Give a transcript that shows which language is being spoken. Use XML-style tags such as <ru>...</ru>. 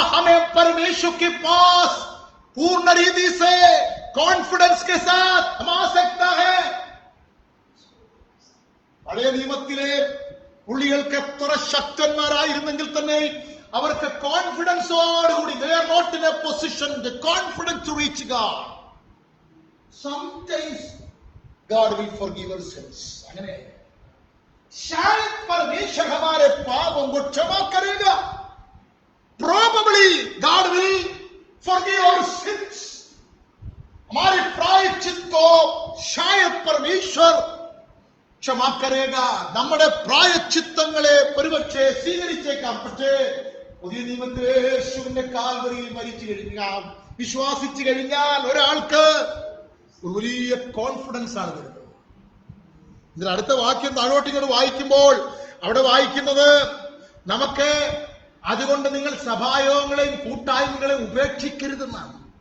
<hi>हमें परमेश्वर के पास पूर्ण रीति से कॉन्फिडेंस के साथ हम आ सकता है.</hi> <ml>പഴയ നിയമത്തിലെ പുള്ളികൾക്ക് എത്ര ശക്തന്മാരായിരുന്നെങ്കിൽ തന്നെ അവർക്ക് കോൺഫിഡൻസോടുകൂടി,</ml> <en>they are not in a position, the confidence to reach God. Sometimes God will forgive our sins.</en> <ml>അങ്ങനെ</ml> <hi>शायद परमेश्वर हमारे पापों को क्षमा करेगा.</hi> <en>Probably God will forgive our sins.</en> <hi>हमारे प्रायश्चित को शायद परमेश्वर क्षमा करेगा.</hi> <ml>നമ്മുടെ പ്രായശ്ചിത്തങ്ങളെ ഒരുപക്ഷെ സ്വീകരിച്ചേക്കാം. പക്ഷേ പുതിയ നിയമത്തിൽ യേശുവിന്റെ കാൽവരിയിൽ മരിച്ചു കഴിഞ്ഞാൽ, വിശ്വാസിച്ചു കഴിഞ്ഞാൽ ഒരാൾക്ക് ഒരു വലിയ കോൺഫിഡൻസ് ആണ് വരുന്നത്. ഇതിൽ അടുത്ത വാക്യം താഴോട്ടിങ്ങോട്ട് വായിക്കുമ്പോൾ അവിടെ വായിക്കുന്നത് നമുക്ക് അതുകൊണ്ട് നിങ്ങൾ സഭായോഗങ്ങളെയും കൂട്ടായ്മകളെയും ഉപേക്ഷിക്കരുതെന്നാണ്.</ml>